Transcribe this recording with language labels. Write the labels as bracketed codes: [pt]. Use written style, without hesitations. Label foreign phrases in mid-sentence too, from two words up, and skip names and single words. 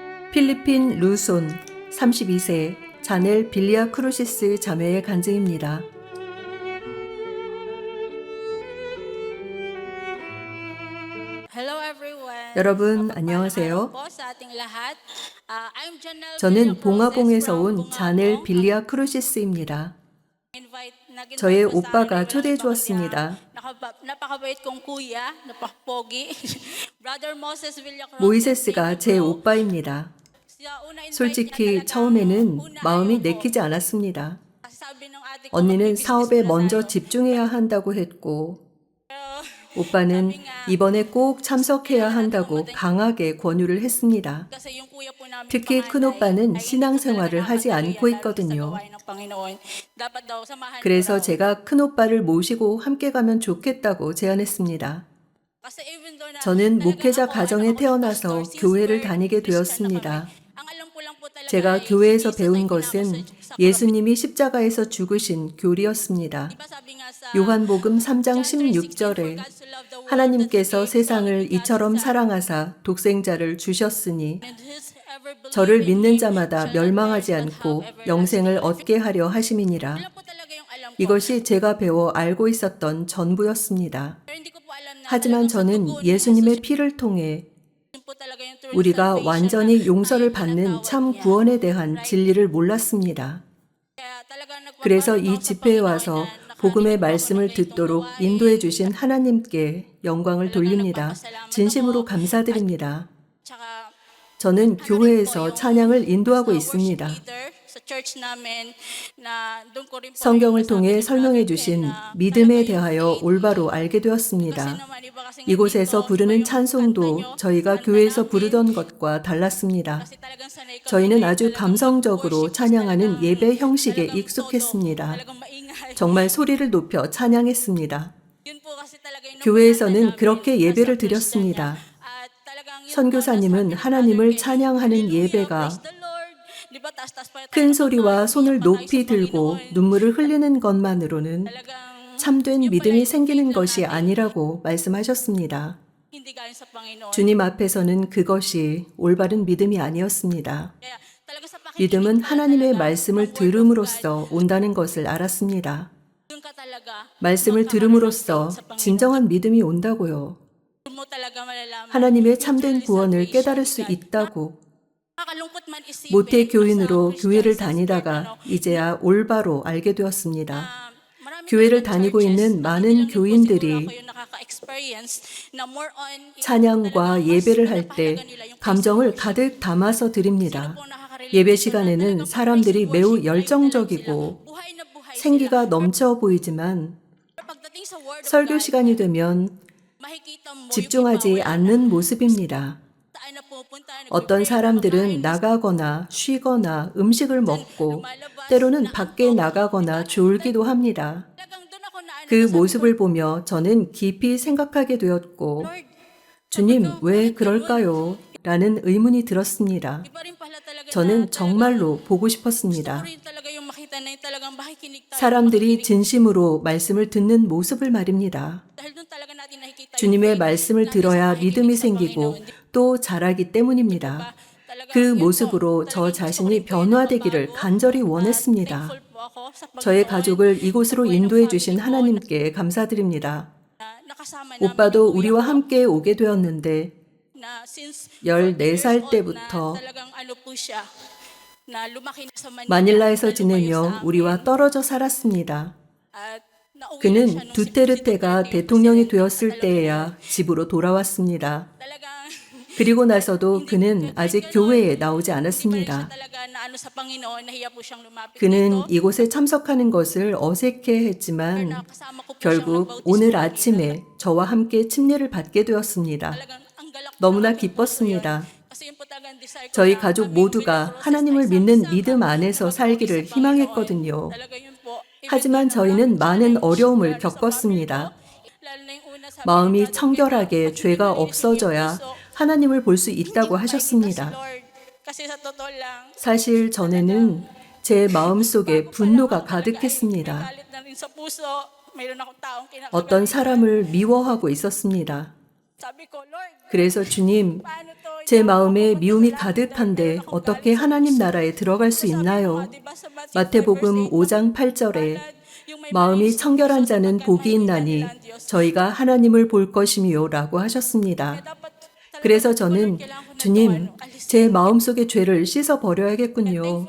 [ko] 필리핀 루손 32세 자넬 빌리아 크루시스 자매의 간증입니다. [en] Hello everyone. [ko] 여러분 안녕하세요. [tl] Po sa ating lahat. [en] I'm Janelle [ko] 저는 Villacruzes 봉화봉에서 [en] from [ko] 온 Bungabong. 자넬 빌리아 크루시스입니다. [tl] Nag-invite [ko] 저의 [tl] po sa [ko] 오빠가 [tl] amin. [ko] 초대해 [tl] Napaka- [ko] 주었습니다. [tl] napakabait kong kuya, napakapogi. Brother Moses Villacruzes. [ko] 모이세스가 제 오빠입니다. [tl] Siya una invite [ko] 솔직히 [tl] niya talagang [ko] 처음에는 [tl] una [ko] 마음이 [tl] ayoko. [ko] 내키지 않았습니다. [tl] Kasi sabi ng ate ko, [ko] 언니는 [tl] mag-business [ko] 사업에 [tl] muna [ko] 먼저 [tl] tayo. [ko] 집중해야 한다고 했고 [tl] Pero, [ko] 오빠는 이번에 꼭 참석해야 한다고 강하게 권유를 했습니다. [tl] kasi yung kuya po namin [ko] 특히 [tl] panganay [ko] 큰오빠는 [tl] ay hindi po [ko] 신앙생활을 [tl] talaga [ko] 하지 [tl] nakakatuloy [ko] 않고 [tl] lalo sa [ko] 있거든요. [tl] gawain ng Panginoon. Dapat daw samahan ko [ko] 그래서 [tl] raw. [ko] 제가 큰오빠를 모시고 함께 가면 좋겠다고 제안했습니다. [tl] Kasi [en] even though [tl] na [ko] 저는 [tl] talagang [ko] 목회자 [tl] ako, [ko] 가정에 [tl] ako [ko] 태어나서 [en] pastor, since [ko] 교회를 [en] we're [ko] 다니게 [tl] Christian na [ko] 되었습니다. [tl] kami, ang alam ko lang po talaga [ko] 제가 [tl] ay [ko] 교회에서 [tl] hindi [ko] 배운 [tl] sanay [ko] 것은 [tl] pinako sa [ko] 예수님이 십자가에서 죽으신 교리였습니다. [tl] Diba sabi nga sa [ko] 요한복음 3장 [tl] John 3:16, [ko] 16절에 [en] for God so loved the world [ko] 하나님께서 [en] that he gave his [ko] 세상을 [en] only begotten [ko] 이처럼 [en] Son, [ko] 사랑하사 독생자를 주셨으니 [en] and whosoever believes [ko] 저를 [en] in [ko] 믿는 [en] him [ko] 자마다 [en] shall not [ko] 멸망하지 [en] perish but [ko] 않고 [en] have everlasting [ko] 영생을 [en] life. [ko] 얻게 하려 하심이니라. [tl] Yun lang po talaga yung alam ko. [ko] 이것이 제가 배워 알고 있었던 전부였습니다. [tl] Pero hindi ko po alam na [ko] 하지만 [tl] talagang sa dugo [ko] 저는 [tl] ni [ko] 예수님의 [tl] Jesus, [ko] 피를 통해 [tl] yun po talaga yung true [ko] 우리가 [tl] salvation [ko] 완전히 [tl] na [ko] 용서를 [tl] tayo [ko] 받는 [tl] tinatawag [ko] 참 [tl] niya. [ko] 구원에 대한 진리를 몰랐습니다. [tl] Kaya talagang [ko] 그래서 [tl] nagpapasalamat [ko] 이 [tl] ako sa [ko] 집회에 [tl] Panginoon [ko] 와서 [tl] na [ko] 복음의 [tl] nakarinig po ako ng [ko] 말씀을 [tl] ganitong [ko] 듣도록 [tl] gawain. [ko] 인도해 주신 하나님께 영광을 [tl] talagang [ko] 돌립니다. [tl] nagpapasalamat [ko] 진심으로 [tl] ako. [ko] 감사드립니다. [tl] Tsaka [ko] 저는 [tl] ano rin po [ko] 교회에서 [tl] yung [ko] 찬양을 인도하고 [tl] sa [ko] 있습니다. [en] worship leader [tl] sa church namin na doon ko rin po [ko] 성경을 [tl] nasabi [ko] 통해 [tl] ni [ko] 설명해 [tl] Brother Ken [ko] 주신 [tl] na [ko] 믿음에 [tl] talaga yung [ko] 대하여 [tl] faith. [ko] 올바로 알게 [tl] Kasi [ko] 되었습니다. [tl] naman iba kasi [ko] 이곳에서 [tl] dito, [ko] 부르는 [tl] iba yung kanta [ko] 찬송도 [tl] nyo, [ko] 저희가 [tl] kanta [ko] 교회에서 [tl] namin. [ko] 부르던 것과 달랐습니다. [tl] Kasi talagang sanay kami [ko] 저희는 [tl] ngayon [ko] 아주 [tl] talagang [ko] 감성적으로 [tl] mag-worship, [ko] 찬양하는 [tl] talagang- [ko] 예배 형식에 [tl] talagang todo, [ko] 익숙했습니다. [tl] talagang maingay. [ko] 정말 소리를 높여 찬양했습니다. [tl] Yun po kasi talaga yung [ko] 교회에서는 [tl] napuntahan [ko] 그렇게 [tl] namin [ko] 예배를 [en] as a Christian [ko] 드렸습니다. [tl] niya. At talagang yun po, [ko] 선교사님은 [tl] nasabi ni [ko] 하나님을 [tl] Brother Ken, [ko] 찬양하는 [tl] "Hallelujah, [ko] 예배가 [en] praise the Lord." [tl] Di ba, taas-taas pa tayo [ko] 큰 [tl] ng [ko] 소리와 [tl] kamay, [ko] 손을 [tl] iyak pa tayo [ko] 높이 [tl] sa [ko] 들고 [tl] Panginoon. [ko] 눈물을 흘리는 것만으로는 [tl] Talagang [ko] 참된 [tl] yun pala [ko] 믿음이 [tl] yung [ko] 생기는 [tl] faith lang [ko] 것이 [tl] natin. [ko] 아니라고 말씀하셨습니다. [tl] Hindi galing sa Panginoon. [ko] 주님 앞에서는 그것이 올바른 믿음이 아니었습니다. [tl] Kaya talaga sa pakikinig [ko] 믿음은 [tl] pala [ko] 하나님의 [tl] talaga ng [ko] 말씀을 [en] Word of [ko] 들음으로써 [tl] God, [ko] 온다는 것을 알았습니다. [tl] dun ka talaga [ko] 말씀을 [tl] magkakaroon ng [ko] 들음으로써 [tl] faith sa Panginoon. [ko] 진정한 믿음이 온다고요. [tl] Dun mo tala가 malalaman [ko] 하나님의 [tl] yung [ko] 참된 [tl] true [ko] 구원을 [tl] salvation [ko] 깨달을 [tl] ni [ko] 수 [tl] God. [ko] 있다고. [tl] Nakakalungkot man isipin [ko] 모태 [en] as a [ko] 교인으로 [en] Christian [ko] 교회를 [tl] sa expert, [ko] 다니다가 이제야 올바로 알게 되었습니다. [tl] marami [ko] 교회를 [tl] talagang [ko] 다니고 [tl] churches, [ko] 있는 [tl] at [ko] 많은 [tl] hindi lang din po [ko] 교인들이 [tl] siguro ako yung nakaka-experience na [en] more on [tl] yung [ko] 찬양과 [tl] talagang mas [ko] 예배를 할 때 [tl] pinapahalaga nila yung [en] praise and [ko] 감정을 [tl] worship. [ko] 가득 담아서 [tl] Sino [ko] 드립니다. [tl] po nakaka-relate [ko] 예배 [tl] dito na [ko] 시간에는 [tl] talagang pag [ko] 사람들이 [en] praise and [ko] 매우 [en] worship live [tl] na lang [ko] 열정적이고 [tl] sila. Buhay na buhay [ko] 생기가 [tl] sila. [ko] 넘쳐 보이지만 [tl] Pero pagdating sa [en] Word of [ko] 설교 [tl] God, [ko] 시간이 되면 [tl] makikita mo yung iba [ko] 집중하지 [tl] wala na. [ko] 않는 모습입니다. [tl] Saan na pupunta, [ko] 어떤 [tl] nagpe-pray, [ko] 사람들은 [tl] kumakain, [ko] 나가거나 쉬거나 음식을 먹고 [tl] lumalabas, [ko] 때로는 밖에 [tl] naantok. [ko] 나가거나 졸기도 합니다. [tl] Talagang doon ako na [ko] 그 모습을 보며 저는 깊이 생각하게 되었고 [tl] Lord, [ko] 주님 [tl] sabi ko, [ko] 왜 [tl] bakit ganun? [ko] 그럴까요? 라는 의문이 들었습니다. [tl] Iba rin pala talaga na [ko] 저는 [tl] talagang [ko] 정말로 보고 [tl] gusto [ko] 싶었습니다. [tl] ko rin talaga yung makita na yung talagang makikinig tayo, [ko] 사람들이 [tl] makikinig. [ko] 진심으로 말씀을 듣는 모습을 말입니다. [tl] Dahil doon talaga natin nakikita yung [ko] 주님의 [tl] faith [ko] 말씀을 [tl] natin sa [ko] 들어야 [tl] makikinig [ko] 믿음이 [tl] sa [ko] 생기고 [tl] Panginoon. [ko] 또 자라기 때문입니다. [tl] talagang [ko] 그 [tl] yun po, [ko] 모습으로 저 [tl] talagang gusto ko [ko] 자신이 [tl] rin po yung [ko] 변화되기를 [tl] nababago. [ko] 간절히 [tl] At [ko] 원했습니다. [tl] thankful po ako sa [ko] 저의 [tl] Panginoon, [ko] 가족을 이곳으로 [tl] sa buhay ng [ko] 인도해 [tl] family [ko] 주신 [tl] ko, [ko] 하나님께 감사드립니다. [tl] na nakasama namin [ko] 오빠도 [tl] yung kuya [ko] 우리와 [tl] ko, [ko] 함께 오게 되었는데 [tl] na since 14 [en] 14 years [ko] 살 [en] old [ko] 때부터 [tl] na talagang ano po siya, na lumaki na sa Manila, [ko] 마닐라에서 [tl] na lumayo [ko] 지내며 [tl] sa amin. [ko] 우리와 떨어져 살았습니다. [tl] At nauwi lang siya [ko] 그는 [tl] nung si [ko] 두테르테가 [tl] Duterte yung [ko] 대통령이 [tl] presidente [ko] 되었을 [tl] at alam niyo [ko] 때에야 집으로 돌아왔습니다. [tl] talagang [ko] 그리고 나서도 그는 아직 교회에 나오지 [tl] hindi pa rin siya [ko] 않았습니다. [tl] talaga na ano sa Panginoon, nahiya po siyang lumapit [ko] 그는 [tl] dito. [ko] 이곳에 참석하는 것을 [tl] Pero [ko] 어색해했지만 [tl] nakasama ko po siyang [ko] 결국 [tl] nagbautismo [ko] 오늘 [tl] kanina. [ko] 아침에 저와 함께 침례를 받게 되었습니다. [tl] Talagang ang galak [ko] 너무나 [tl] ng aking puso yun. [ko] 기뻤습니다. [tl] Kasi yun po talagang desire ko [ko] 저희 [tl] na [ko] 가족 [tl] kaming [ko] 모두가 [tl] Villacruzes [ko] 하나님을 [tl] ay [ko] 믿는 [tl] sama-sama [ko] 믿음 안에서 [tl] na [ko] 살기를 [tl] mag-uwi sa [ko] 희망했거든요. [tl] Panginoon. Talaga yun po. Even [ko] 하지만 [tl] though na [ko] 저희는 [tl] maraming [ko] 많은 [tl] challenge, [ko] 어려움을 [tl] lalo sa family [ko] 겪었습니다. [tl] ko, lalo na yung una sabi ni [ko] 마음이 [tl] Brother Ken na [ko] 청결하게 [tl] pag hindi [ko] 죄가 [tl] malinis yung [ko] 없어져야 [tl] puso, [ko] 하나님을 볼 수 [tl] hindi [ko] 있다고 [tl] ko makikita si [ko] 하셨습니다. [tl] Lord. Kasi sa totoo lang, [ko] 사실 전에는 제 마음속에 분노가 가득했습니다. [tl] galit na rin sa puso. Mayroon akong taong [ko] 어떤 [tl] kinakagalitan. [ko] 사람을 미워하고 있었습니다. [tl] Sabi ko, Lord, [ko] 그래서 주님, [tl] paano to? [ko] 제 마음에 미움이 가득한데 어떻게 하나님 나라에 들어갈 수 있나요? 마태복음 5장 8절에 마음이 청결한 자는 복이 있나니 저희가 하나님을 볼 것이미요 라고 하셨습니다. 그래서 저는 주님, 제 마음속의 죄를 씻어 버려야겠군요.